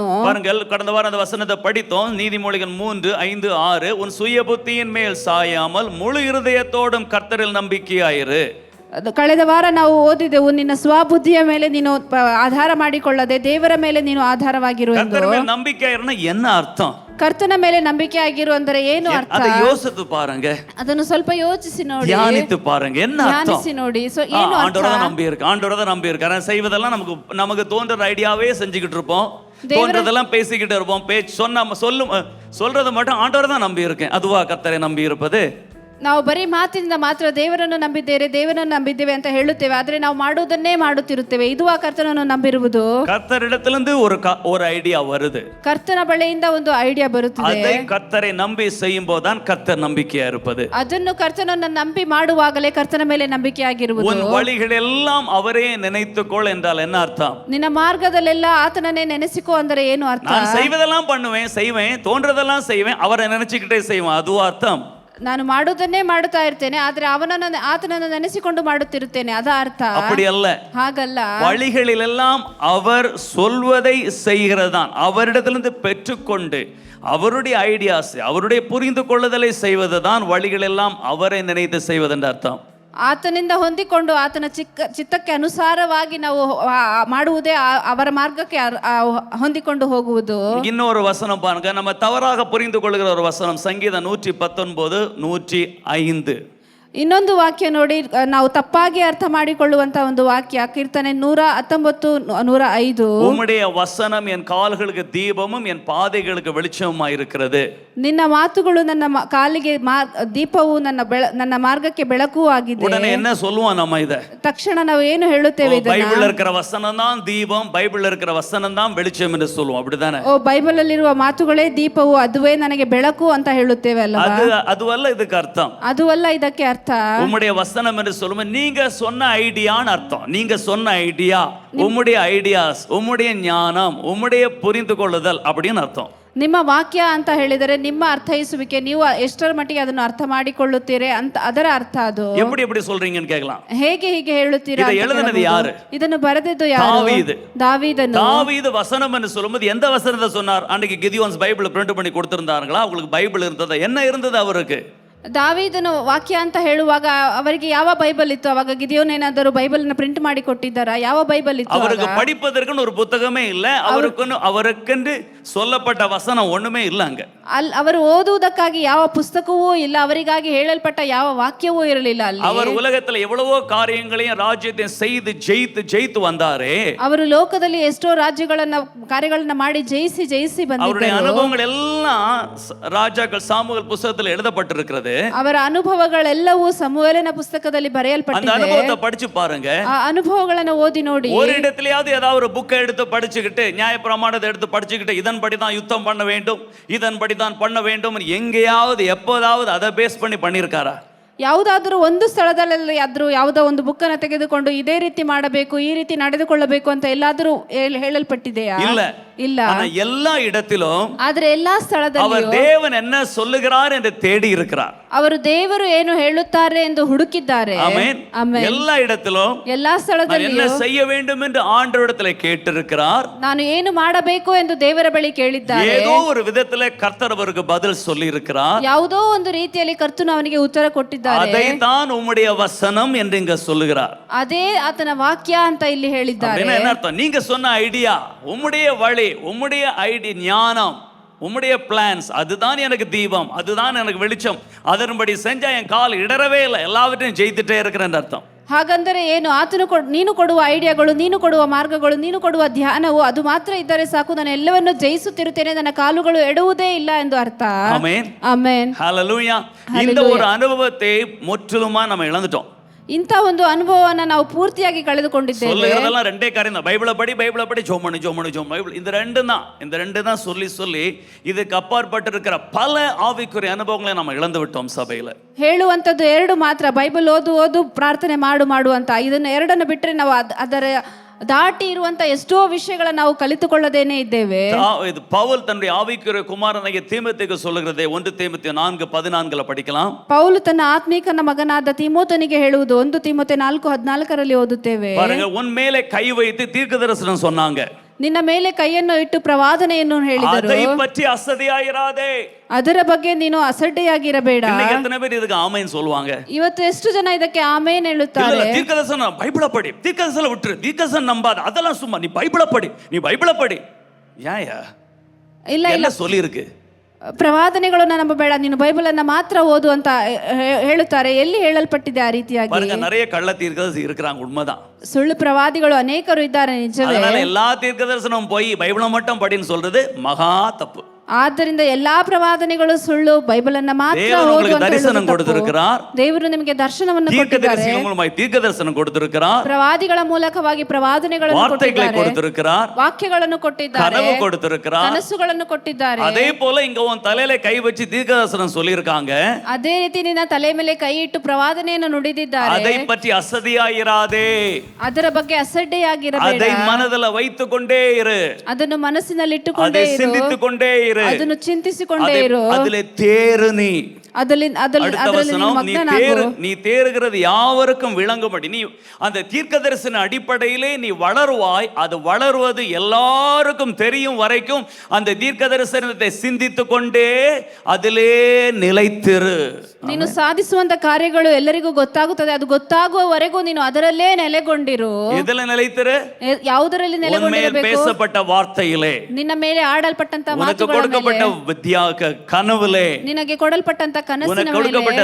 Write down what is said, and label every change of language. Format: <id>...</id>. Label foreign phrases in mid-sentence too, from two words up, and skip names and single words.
<ta>பாருங்கள், கடந்த வாரம் அந்த வசனத்தை படித்தோம். நீதிமொழிகள் 3, 5, 6. உன் சுய புத்தியின் மேல் சாயாமல் முழு இருதயத்தோடும் கர்த்தரில் நம்பிக்கையாயிரு.</ta> <kn>ಕಳೆದ ವಾರ ನಾವು ಓದಿದೆವು, ನಿನ್ನ ಸ್ವಬುದ್ಧಿಯ ಮೇಲೆ ನೀನು ಆಧಾರ ಮಾಡಿಕೊಳ್ಳದೆ ದೇವರ ಮೇಲೆ ನೀನು ಆಧಾರವಾಗಿರು ಎಂದು.</kn> <ta>கர்த்தர் மேல் நம்பிக்கையாயிருன்னா என்ன அர்த்தம்?</ta> <kn>ಕರ್ತನ ಮೇಲೆ ನಂಬಿಕೆ ಆಗಿರು ಅಂದರೆ ಏನು ಅರ್ಥ?</kn> <ta>அதை யோசித்து பாருங்க,</ta> <kn>ಅದನ್ನು ಸ್ವಲ್ಪ ಯೋಚಿಸಿ ನೋಡಿ,</kn> <ta>தியானித்து பாருங்க. என்ன அர்த்தம்?</ta> <kn>ಧ್ಯಾನಿಸಿ ನೋಡಿ. ಏನು ಅರ್ಥ?</kn> <ta>ஆண்டவரை நம்பி இருக்கு, ஆண்டவரை நம்பி இருக்கு. ஆனா செய்வதெல்லாம் நமக்கு தோன்ற ஐடியாவே செஞ்சுக்கிட்டு இருப்போம், தோன்றதெல்லாம் பேசிக்கிட்டு இருப்போம். சொல்றது மட்டும் ஆண்டவரை தான் நம்பி இருக்கேன். அதுவா கர்த்தரை நம்பி இருப்பது?</ta> <kn>ನಾವು ಬರೀ ಮಾತಿನಿಂದ ಮಾತ್ರ ದೇವರನ್ನು ನಂಬಿದ್ದೇವೆ ಅಂತ ಹೇಳುತ್ತೇವೆ, ಆದ್ರೆ ನಾವು ಮಾಡುವುದನ್ನೇ ಮಾಡುತ್ತಿರುತ್ತೇವೆ. ಇದು ಆ ಕರ್ತನನ್ನು ನಂಬಿರುವುದು.</kn> <ta>கர்த்தரிடத்திலிருந்து ஒரு ஐடியா வருது,</ta> <kn>ಕರ್ತನ ಬಳಿಯಿಂದ ಒಂದು ಐಡಿಯಾ ಬರುತ್ತದೆ.</kn> <ta>அதை கர்த்தரை நம்பி செய்யும் போதுதான் கர்த்தர் நம்பிக்கையா இருப்பது.</ta> <kn>ಅದನ್ನು ಕರ್ತನನ್ನು ನಂಬಿ ಮಾಡುವಾಗಲೇ ಕರ್ತನ ಮೇಲೆ ನಂಬಿಕೆಯಾಗಿರುವುದು.</kn> <ta>உன் வழிகளெல்லாம் அவரே நினைத்துக்கொள் என்றால் என்ன அர்த்தம்?</ta> <kn>ನಿನ್ನ ಮಾರ್ಗದಲ್ಲೆಲ್ಲ ಆತನನ್ನೇ ನೆನೆಸಿಕೋ ಅಂದರೆ ಏನು ಅರ್ಥ?</kn> <ta>நான் செய்வதெல்லாம் செய்வேன், தோன்றதெல்லாம் செய்வேன், அவரை நினைச்சுக்கிட்டே செய்வேன். அதுவா அர்த்தம்?</ta> <kn>ನಾನು ಮಾಡುವುದನ್ನೇ ಮಾಡುತ್ತಾ ಇರ್ತೇನೆ, ಆದ್ರೆ ಆತನನ್ನು ನೆನೆಸಿಕೊಂಡು ಮಾಡುತ್ತಿರುತ್ತೇನೆ, ಅದ ಅರ್ಥ?</kn> <ta>அப்படி அல்ல,</ta> <kn>ಹಾಗಲ್ಲ.</kn> <ta>வழிகளிலெல்லாம் அவர் சொல்வதை செய்கிறதான், அவரிடத்திலிருந்து பெற்றுக்கொண்டு அவருடைய ஐடியாஸ், அவருடைய புரிந்து கொள்ளுதலை செய்வதுதான் வழிகளெல்லாம் அவரை நினைத்து செய்வதென்ற அர்த்தம்.</ta> <kn>ಆತನಿಂದ ಹೊಂದಿಕೊಂಡು ಆತನ ಚಿತ್ತಕ್ಕೆ ಅನುಸಾರವಾಗಿ ನಾವು ಮಾಡುವುದೇ ಅವರ ಮಾರ್ಗಕ್ಕೆ ಹೊಂದಿಕೊಂಡು ಹೋಗುವುದು.</kn> <ta>இன்னொரு வசனம் பாருங்க, நம்ம தவறாக புரிந்து கொள்கிற ஒரு வசனம், சங்கீதம் 119, 105.</ta> <kn>ಇನ್ನೊಂದು ವಾಕ್ಯ ನೋಡಿ, ನಾವು ತಪ್ಪಾಗಿ ಅರ್ಥ ಮಾಡಿಕೊಳ್ಳುವಂತ ಒಂದು ವಾಕ್ಯ, ಕೀರ್ತನೆ 119, 105.</kn> <ta>உம்முடைய வசனம் என் கால்களுக்கு தீபமும் என் பாதைகளுக்கு வெளிச்சமுமாய் இருக்கிறது.</ta> <kn>ನಿನ್ನ ಮಾತುಗಳು ನನ್ನ ಕಾಲಿಗೆ ದೀಪವು, ನನ್ನ ಮಾರ್ಗಕ್ಕೆ ಬೆಳಕು ಆಗಿದೆ.</kn> <ta>உடனே என்ன சொல்லுவோம் நம்ம? இத</ta> <kn>ತಕ್ಷಣ ನಾವು ಏನು ಹೇಳುತ್ತೇವೆ?</kn> <ta>பைபிள்ல இருக்கிற வசனம் தான் தீபம், பைபிள்ல இருக்கிற வசனம் தான் வெளிச்சம் என்று சொல்லுவோம், அப்படிதானே?</ta> <kn>ಬೈಬಲ್ ಅಲ್ಲಿರುವ ಮಾತುಗಳೇ ದೀಪವು, ಅದುವೇ ನನಗೆ ಬೆಳಕು ಅಂತ ಹೇಳುತ್ತೇವೆ ಅಲ್ವಾ?</kn> <ta>அதுவல்ல இதுக்கு அர்த்தம்.</ta> <kn>ಅದು ಅಲ್ಲ ಇದಕ್ಕೆ ಅರ್ಥ.</kn> <ta>உம்முடைய வசனம் என்று சொல்லும்போது நீங்க சொன்ன ஐடியான்னு அர்த்தம். நீங்க சொன்ன ஐடியா, உம்முடைய ஐடியாஸ், உம்முடைய ஞானம், உம்முடைய புரிந்து கொள்ளுதல் அப்படின்னு அர்த்தம்.</ta> <kn>ನಿಮ್ಮ ವಾಕ್ಯ ಅಂತ ಹೇಳಿದರೆ ನಿಮ್ಮ ಅರ್ಥೈಸುವಿಕೆ, ನೀವು ಎಷ್ಟರ ಮಟ್ಟಿಗೆ ಅದನ್ನು ಅರ್ಥ ಮಾಡಿಕೊಳ್ಳುತ್ತೀರಿ ಅಂತ ಅದರ ಅರ್ಥ ಅದು.</kn> <ta>எப்படி சொல்றீங்கன்னு கேட்கலாம்.</ta> <kn>ಹೇಗೆ ಹೀಗೆ ಹೇಳುತ್ತೀರಾ?</kn> <ta>இதை எழுதினது யாரு?</ta> <kn>ಇದನ್ನು ಬರೆದದ್ದು ಯಾರು?</kn> <ta>தாவீதನು. தாவீது வசனம் என்று சொல்லும்போது எந்த வசனத்தை சொன்னார்? அன்னைக்கு கிதியோன்ஸ் பைபிள் பிரிண்ட் பண்ணி கொடுத்திருந்தாங்களா? அவங்களுக்கு பைபிள் இருந்ததா? என்ன இருந்தது அவருக்கு?</ta> <kn>ದಾವೀದನು ವಾಕ್ಯ ಅಂತ ಹೇಳುವಾಗ ಅವರಿಗೆ ಯಾವ ಬೈಬಲ್ ಇತ್ತು? ಅವಾಗ ಗಿದಿಯೋನ್ ಏನಾದರೂ ಬೈಬಲ್ ನ ಪ್ರಿಂಟ್ ಮಾಡಿ ಕೊಟ್ಟಿದ್ದಾರಾ? ಯಾವ ಬೈಬಲ್ ಇತ್ತು?</kn> <ta>அவருக்கு படிப்பதற்குன்னு ஒரு புத்தகமே இல்ல, அவருக்கென்று சொல்லப்பட்ட வசனம் ஒண்ணுமே இல்ல அங்க.</ta> <kn>ಅವರು ಓದುವುದಕ್ಕಾಗಿ ಯಾವ ಪುಸ್ತಕವೂ ಇಲ್ಲ, ಅವರಿಗಾಗಿ ಹೇಳಲ್ಪಟ್ಟ ಯಾವ ವಾಕ್ಯವೂ ಇರಲಿಲ್ಲ ಅಲ್ಲಿ.</kn> <ta>அவர் உலகத்துல எவ்வளவோ காரியங்களையும் ராஜ்யத்தையும் செய்து ஜெயித்து வந்தாரே.</ta> <kn>ಅವರು ಲೋಕದಲ್ಲಿ ಎಷ್ಟೋ ಕಾರ್ಯಗಳನ್ನ ಮಾಡಿ ಜಯಿಸಿ ಬಂದಿದ್ದಾರೆ.</kn> <ta>அவருடைய ಅನುಭವங்கள் எல்லாம் ராஜாக்கள் சாமுவேல் புத்தகத்தில் எழுதப்பட்டிருக்கிறது.</ta> <kn>ಅವರ ಅನುಭವಗಳೆಲ್ಲವೂ ಸಮುವೇಲನ ಪುಸ್ತಕದಲ್ಲಿ ಬರೆಯಲ್ಪಟ್ಟಿದೆ.</kn> <ta>அந்த அனுபவத்தை படிச்சு பாருங்க.</ta> <kn>ಆ ಅನುಭವಗಳನ್ನು ಓದಿ ನೋಡಿ.</kn> <ta>ஒரு இடத்துலயாவது ஏதாவது ஒரு புக்கை எடுத்து படிச்சுக்கிட்டு, நியாயப்பிரமாணத்தை எடுத்து படிச்சுக்கிட்டு, இதன்படிதான் யுத்தம் பண்ண வேண்டும், இதன்படிதான் பண்ண வேண்டும், எங்கேயாவது எப்போதாவது அதை பேஸ் பண்ணி பண்ணிருக்காரா?</ta> <kn>ಯಾವುದಾದ್ರೂ ಒಂದು ಸ್ಥಳದಲ್ಲಿ ಆದ್ರೂ ಯಾವುದೋ ಒಂದು ಬುಕ್ಕನ್ನು ತೆಗೆದುಕೊಂಡು ಇದೇ ರೀತಿ ಮಾಡಬೇಕು, ಈ ರೀತಿ ನಡೆದುಕೊಳ್ಳಬೇಕು ಅಂತ ಎಲ್ಲಾದ್ರೂ ಹೇಳಲ್ಪಟ್ಟಿದೆಯಾ? ಇಲ್ಲ.</kn> <ta>எல்லா இடத்திலும்</ta> <kn>ಆದ್ರೆ ಎಲ್ಲಾ ಸ್ಥಳದಲ್ಲಿಯೂ</kn> <ta>அவர் தேவன் என்ன சொல்லுகிறார் என்று தேடி இருக்கிறார்.</ta> <kn>ಅವರು ದೇವರು ಏನು ಹೇಳುತ್ತಾರೆ ಎಂದು ಹುಡುಕಿದ್ದಾರೆ. ಆಮೆನ್.</kn> <ta>எல்லா இடத்திலும்</ta> <kn>ಎಲ್ಲಾ ಸ್ಥಳದಲ್ಲಿಯೂ</kn> <ta>என்ன செய்ய வேண்டும் என்று ஆண்டவரிடத்தில் கேட்டிருக்கிறார்.</ta> <kn>ನಾನು ಏನು ಮಾಡಬೇಕು ಎಂದು ದೇವರ ಬಳಿ ಕೇಳಿದ್ದಾರೆ.</kn> <ta>ஏதோ ஒரு விதத்திலே கர்த்தர் அவருக்கு பதில் சொல்லி இருக்கிறார்.</ta> <kn>ಯಾವುದೋ ಒಂದು ರೀತಿಯಲ್ಲಿ ಕರ್ತನು ಅವನಿಗೆ ಉತ್ತರ ಕೊಟ್ಟಿದ್ದಾರೆ.</kn> <ta>அதைத்தான் உம்முடைய வசனம் என்று இங்க சொல்லுகிறார்.</ta> <kn>ಅದೇ ಆತನ ವಾಕ್ಯ ಅಂತ ಇಲ್ಲಿ ಹೇಳಿದ್ದಾರೆ.</kn> <ta>என்ன அர்த்தம்? நீங்க சொன்ன ஐடியா, உம்முடைய வழி, உம்முடைய ஐடி, ஞானம், உம்முடைய பிளான்ஸ், அதுதான் எனக்கு தீபம், அதுதான் எனக்கு வெளிச்சம், அதன்படி செஞ்சா என் கால் இடரவே இல்லை, எல்லாவற்றையும் ஜெயித்துட்டே இருக்கிறேன்னு அர்த்தம்.</ta> <kn>ಹಾಗಂದರೆ ಏನು? ಆತನು ನೀನು ಕೊಡುವ ಐಡಿಯಾಗಳು, ನೀನು ಕೊಡುವ ಮಾರ್ಗಗಳು, ನೀನು ಕೊಡುವ ಧ್ಯಾನವು ಅದು ಮಾತ್ರ ಇದ್ದರೆ ಸಾಕು, ನಾನು ಎಲ್ಲವನ್ನು ಜಯಿಸುತ್ತಿರುತ್ತೇನೆ, ನನ್ನ ಕಾಲುಗಳು ಎಡುವುದೇ ಇಲ್ಲ ಎಂದು ಅರ್ಥ. ಆಮೆನ್. ಆಮೆನ್.</kn> <ta>ஹல்லேலூயா. இந்த ஒரு அனுபவத்தை முற்றிலுமா நம்ம இழந்துட்டோம்.</ta> <kn>ಇಂಥ ಒಂದು ಅನುಭವವನ್ನ ನಾವು ಪೂರ್ತಿಯಾಗಿ ಕಳೆದುಕೊಂಡಿದ್ದೇವೆ.</kn> <ta>சொல்லுகிறதெல்லாம் ரெண்டே காரியம் தான். பைபிளை படி ஜோம் பண்ணு பைபிள். இந்த ரெண்டு தான் சொல்லி இதுக்கு அப்பாற்பட்டு இருக்கிற பல ஆவிக்குரிய அனுபவங்களை நம்ம இழந்து விட்டோம் சபையில.</ta> <kn>ಹೇಳುವಂಥದ್ದು ಎರಡು ಮಾತ್ರ, ಬೈಬಲ್ ಓದು ಪ್ರಾರ್ಥನೆ ಮಾಡು ಅಂತ. ಇದನ್ನು ಎರಡನ್ನು ಬಿಟ್ಟರೆ ನಾವು ಅದರ ದಾಟಿ ಇರುವಂತ ಎಷ್ಟೋ ವಿಷಯಗಳನ್ನು ನಾವು ಕಲಿತುಕೊಳ್ಳದೇನೆ ಇದ್ದೇವೆ.</kn> <ta>இது பவுல் தன்னுடைய ஆவிக்குரிய குமாரனாகிய தீமோத்தேயுக்கு சொல்லுகிறதை 1 தீமோத்தேயு 4:14 படிக்கலாம்.</ta> <kn>ಪೌಲು ತನ್ನ ಆತ್ಮೀಕನ ಮಗನಾದ ತಿಮೋಥನಿಗೆ ಹೇಳುವುದು 1 ತಿಮೋಥೆ 4:14 ಓದುತ್ತೇವೆ.</kn> <ta>பாருங்க, உன் மேலே கை வைத்து தீர்க்கதரிசனம் சொன்னாங்க.</ta> <kn>ನಿನ್ನ ಮೇಲೆ ಕೈಯನ್ನು ಇಟ್ಟು ಪ್ರವಾದನೆಯನ್ನು ಹೇಳಿದರು.</kn> <ta>அதை பற்றி அசதியாயிராதே.</ta> <kn>ಅದರ ಬಗ್ಗೆ ನೀನು ಅಸಡ್ಡೆಯಾಗಿರಬೇಡ.</kn> <ta>இன்னைக்கு எத்தனை பேர் இதுக்கு ஆமென் சொல்வாங்க?</ta> <kn>ಇವತ್ತು ಎಷ್ಟು ಜನ ಇದಕ್ಕೆ ಆಮೇನ್ ಹೇಳುತ್ತಾರೆ?</kn> <ta>தீர்க்கதரிசனம் பைபிளை படி, தீர்க்கதரிசனம் விட்டுரு, தீர்க்கதரிசனம் நம்பாத, அதெல்லாம் சும்மா, நீ பைபிளை படி. ஏயா இல்ல சொல்லி இருக்கு.</ta> <kn>ಪ್ರವಾದನೆಗಳನ್ನು ನಂಬಬೇಡ, ನೀನು ಬೈಬಲ್ ಅನ್ನ ಮಾತ್ರ ಓದು ಅಂತ ಹೇಳುತ್ತಾರೆ. ಎಲ್ಲಿ ಹೇಳಲ್ಪಟ್ಟಿದೆ ಆ ರೀತಿಯಾಗಿ?</kn> <ta>பாருங்க, நிறைய கள்ள தீர்க்கதரிசி இருக்காங்க, உண்மைதான்.</ta> <kn>ಸುಳ್ಳು ಪ್ರವಾದಿಗಳು ಅನೇಕರು ಇದ್ದಾರೆ, ನಿಜವೇ.</kn> <ta>அதனால எல்லா தீர்க்கதரிசனமும் போய் பைபிளை மட்டும் படின்னு சொல்றது மகா தப்பு.</ta> <kn>ಆದ್ದರಿಂದ ಎಲ್ಲಾ ಪ್ರವಾದನೆಗಳು ಸುಳ್ಳು, ಬೈಬಲ್ ಅನ್ನ ಮಾತ್ರ ಓದು ಅಂತ</kn> <ta>தரிசனம் கொடுத்திருக்கிறார்.</ta> <kn>ದೇವರು ನಿಮಗೆ ದರ್ಶನವನ್ನು ಕೊಟ್ಟಿದ್ದಾರೆ.</kn> <ta>தீர்க்கதரிசனம் கொடுத்திருக்கிறார்.</ta> <kn>ಪ್ರವಾದಿಗಳ ಮೂಲಕವಾಗಿ ಪ್ರವಾದನೆಗಳನ್ನು ಕೊಟ್ಟಿದ್ದಾರೆ. ವಾಕ್ಯಗಳನ್ನು ಕೊಟ್ಟಿದ್ದಾರೆ.</kn> <ta>கனவு கொடுத்திருக்கிறார்.</ta> <kn>ಕನಸುಗಳನ್ನು ಕೊಟ್ಟಿದ್ದಾರೆ.</kn> <ta>அதே போல இங்க உன் தலையில கை வச்சு தீர்க்கதரிசனம் சொல்லிருக்காங்க.</ta> <kn>ಅದೇ ರೀತಿ ನಿನ್ನ ತಲೆ ಮೇಲೆ ಕೈ ಇಟ್ಟು ಪ್ರವಾದನೆಯನ್ನು ನುಡಿದಿದ್ದಾರೆ.</kn> <ta>அதை பற்றி அசதியாயிராதே.</ta> <kn>ಅದರ ಬಗ್ಗೆ ಅಸಡ್ಡೆಯಾಗಿರಬೇಡ.</kn> <ta>அதை மனதில் வைத்துக்கொண்டே இரு.</ta> <kn>ಅದನ್ನು ಮನಸ್ಸಿನಲ್ಲಿ ಇಟ್ಟುಕೊಂಡೇ ಇರು.</kn> <ta>சிந்தித்துக்கொண்டே இரு.</ta> <kn>ಅದನ್ನು ಚಿಂತಿಸಿಕೊಂಡೇ ಇರು.</kn> <ta>அதிலே தேறு நீ. நீ தேறுகிறது யாவருக்கும் விளங்கும்படி நீ அந்த தீர்க்கதரிசன அடிப்படையிலே நீ வளருவாய். அது வளருவது எல்லாருக்கும் தெரியும் வரைக்கும் அந்த தீர்க்கதரிசனத்தை சிந்தித்துக் கொண்டே அதிலே நிலைத்திரு.</ta> <kn>ನೀನು ಸಾಧಿಸುವಂತ ಕಾರ್ಯಗಳು ಎಲ್ಲರಿಗೂ ಗೊತ್ತಾಗುತ್ತದೆ. ಅದು ಗೊತ್ತಾಗುವವರೆಗೂ ನೀನು ಅದರಲ್ಲೇ ನೆಲೆಗೊಂಡಿರು.</kn> <ta>எதல்ல நிலைத்திரு?</ta> <kn>ಯಾವುದರಲ್ಲಿ ನೆಲೆಗೊಂಡಿರಬೇಕು?</kn> <ta>பேசப்பட்ட வார்த்தையிலே,</ta> <kn>ನಿನ್ನ ಮೇಲೆ ಆಡಲ್ಪಟ್ಟಂತ ಮಾತುಗಳ</kn> <ta>கொடுக்கப்பட்ட கனவிலே,</ta> <kn>ನಿನಗೆ ಕೊಡಲ್ಪಟ್ಟಂತ ಕನಸಿನ ಮೇಲೆ,</kn>